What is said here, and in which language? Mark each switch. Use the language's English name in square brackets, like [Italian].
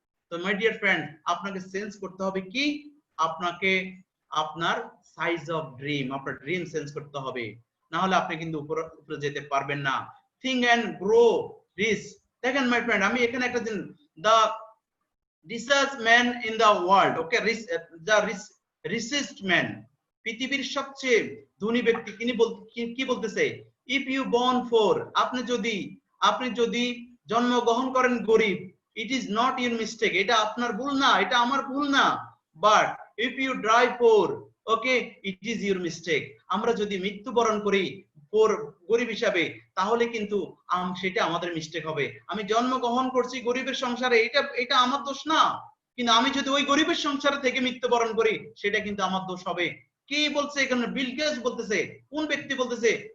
[Bangla] তো my dear friend, আপনাকে sense করতে হবে কি? আপনাকে আপনার সাইজ অফ ড্রিম, আপনার ড্রিম সেন্স করতে হবে, না হলে আপনি কিন্তু উপরে যেতে পারবেন না। Think and grow rich. দেখেন মাই ফ্রেন্ড, আমি এখানে একটা দিন [English] the richest man in the world, okay, the richest man, [Bangla] পৃথিবীর সবচেয়ে ধনী ব্যক্তি, তিনি কি বলতেছে? [English] if you born poor, [Bangla] আপনি যদি জন্মগ্রহণ করেন গরিব, [English] it is not your mistake, [Bangla] এটা আপনার ভুল না, [English] এটা আমার ভুল না, but if you die poor, okay, it is your mistake। [Bangla] আমরা যদি মৃত্যুবরণ করি গরিব হিসাবে, তাহলে কিন্তু সেটা আমাদের মিস্টেক হবে। আমি জন্মগ্রহণ করছি গরিবের সংসারে, এটা আমার দোষ না, কিন্তু আমি যদি ওই গরিবের সংসারে থেকে মৃত্যুবরণ করি সেটা কিন্তু আমার দোষ হবে। কে বলছে এখানে? বিল গেটস বলতেছে। কোন ব্যক্তি বলতেছে?